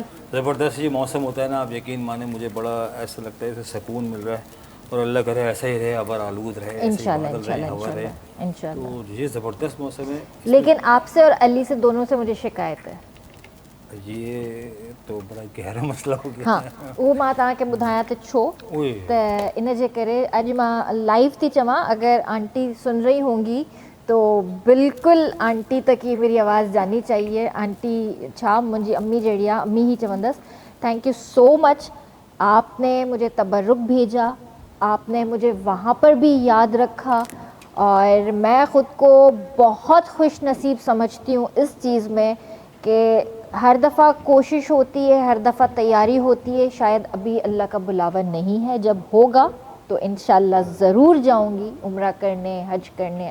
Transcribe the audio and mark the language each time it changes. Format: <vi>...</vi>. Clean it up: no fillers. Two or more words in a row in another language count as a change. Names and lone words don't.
<ur>زبردست یہ موسم ہوتا ہے نا، آپ یقین مانے مجھے بڑا ایسا لگتا ہے جیسے سکون مل رہا ہے. اور اللہ کرے ایسا ہی رہے، ابر آلود رہے, انشاءاللہ انشاءاللہ انشاءاللہ. تو یہ زبردست موسم ہے. لیکن آپ سے اور علی سے دونوں سے مجھے شکایت ہے. یہ تو بڑا گہرا مسئلہ ہو گیا.</ur> <sd>हाँ वो मां तव्हांखे ॿुधायां त छो ओए त इन जे करे अॼु मां लाइव थी चवां।</sd> <ur>اگر آنٹی سن رہی ہوں گی تو بالکل آنٹی تک یہ میری آواز جانی چاہیے.</ur> <sd>आंटी छा मुंहिंजी अम्मी जहिड़ी आहे, अम्मी ही चवंदसि।</sd> <en>thank you so much,</en> <ur>آپ نے مجھے تبرک بھیجا، آپ نے مجھے وہاں پر بھی یاد رکھا اور میں خود کو بہت خوش نصیب سمجھتی ہوں اس چیز میں کہ ہر دفعہ کوشش ہوتی ہے، ہر دفعہ تیاری ہوتی ہے. شاید ابھی اللہ کا بلاوا نہیں ہے، جب ہوگا تو انشاءاللہ ضرور جاؤں گی عمرہ کرنے، حج کرنے.</ur>